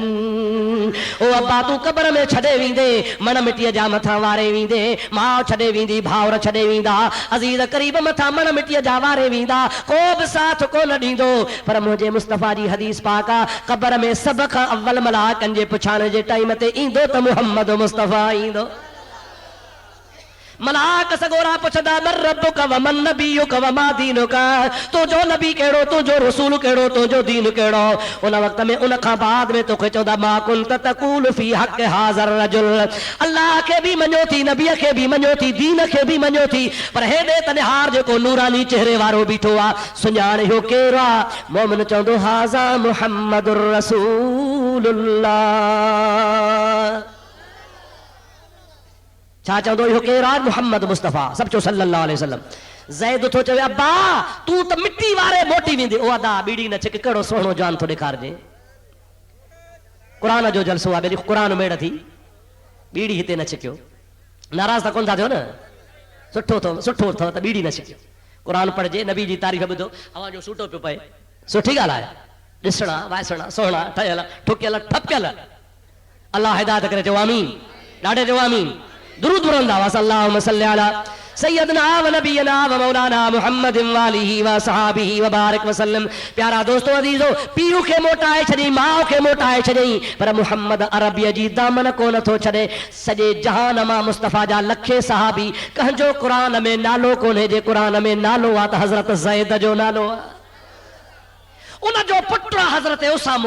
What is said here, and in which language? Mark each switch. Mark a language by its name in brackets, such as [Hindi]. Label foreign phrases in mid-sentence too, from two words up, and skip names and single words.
[Sindhi] ओ अब्बा तूं क़बर में छॾे वेंदे, मण मिटीअ जा मथां वारे वेंदे, माउ छॾे वेंदी, भाउर छॾे वेंदा, अज़ीज़ क़रीब मथां मण मिटीअ जा वारे वेंदा, को बि साथ कोन ॾींदो। पर मुंहिंजे मुस्तफ़ा जी हदीस पाक आहे, क़बर में सभ खां अव्वल मलाइकनि जे पुछाइण जे टाइम ते ईंदो त मुहम्मद मुस्तफ़ा ईंदो। मलाक सगोरा पुछदा [Arabic] من ربك ومن نبيك وما دينك, [Sindhi] तुंहिंजो नबी कहिड़ो, तुंहिंजो रसूल कहिड़ो, तुंहिंजो दीन कहिड़ो। उन वक़्त में उन खां बाद में तोखे चवंदा [Arabic] ما كنت تقول في حق هذا الرجل, [Sindhi] अल्लाह खे बि मञो थी, नबीअ खे बि मञो थी, दीन खे बि मञो थी, पर हेॾे तनिहार जेको नूरानी चेहरे वारो बीठो आहे सुञाण इहो केरु आहे? मोमिन चवंदो [Arabic] هذا محمد رسول الله. [Sindhi] छा चवंदो इहो केरु आहे? मुहम्मद मुस्तफ़ा सभु चो [Arabic] صلى الله عليه وسلم. [Sindhi] ज़ैद थो चवे अब्बा तूं त मिट्टी वारे मोटी वेंदी। ओ अदा बीड़ी न छिक, कहिड़ो सुहिणो जान थो ॾेखारिजे। क़ुरान जो जलसो आहे, क़ुरान मेड़ थी, बीड़ी हिते न छिकियो। नाराज़ त कोन था थियो न? सुठो अथव त बीड़ी न छिकियो। क़ुरान पढ़जे, नबी जी तारीफ़ ॿुधो, अवां जो सूटो पियो पए, सुठी ॻाल्हि आहे। ॾिसणा वाइसणा सुहिणा ठहियल ठुकियल ठपियल। अल्लाह हिदायत करे, चओ आमीन, ॾाढे चओ आमीन। दुरूद पढ़ंदा हुआ [Arabic] اللهم صل على سيدنا ونبينا ومولانا محمد وآله وصحبه وبارك وسلم. [Sindhi] प्यारा दोस्तों अजीजो, पीउ खे मोटाए छॾी, माउ खे मोटाए छॾई, पर मुहम्मद अरबीअ जी दामन कोन थो छॾे। सॼे जहान मां मुस्तफ़ा जा लखे सहाबी, कंहिंजो क़ुरान में नालो कोन्हे, जे क़ुरान में नालो आहे त हज़रत ज़ैद जो नालो आहे। उन जो पुटु आहे हज़रत उसामो।